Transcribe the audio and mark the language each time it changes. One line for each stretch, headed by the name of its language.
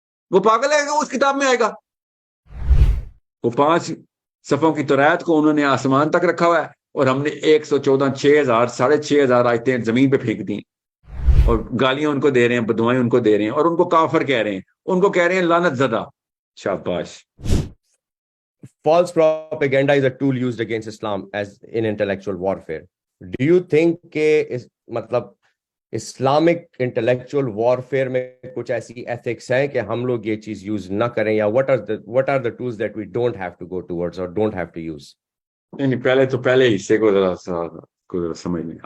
Urdu: وہ پاگل ہے کہ اس کتاب میں آئے گا. وہ 5 صفوں کی توریت کو انہوں نے آسمان تک رکھا ہوا ہے, اور ہم نے 114 6,000 6,500 آیتیں زمین پہ پھینک دی, اور گالیاں ان کو دے رہے ہیں, بدوائیں ان کو دے رہے ہیں, اور ان کو کافر کہہ رہے ہیں, ان کو کہہ رہے ہیں لعنت زدہ. شاباش.
English: False propaganda is a tool used against Islam as in intellectual warfare. Do you think
Urdu: کہ مطلب اسلامک انٹلیکچوئل وارفیئر میں کچھ ایسی ایتھکس ہیں کہ ہم لوگ یہ چیز یوز نہ کریں, یا
English: what are the tools that we don't have to go towards or don't have to use?
Urdu: نہیں, پہلے حصے کو ذرا سمجھ لیں.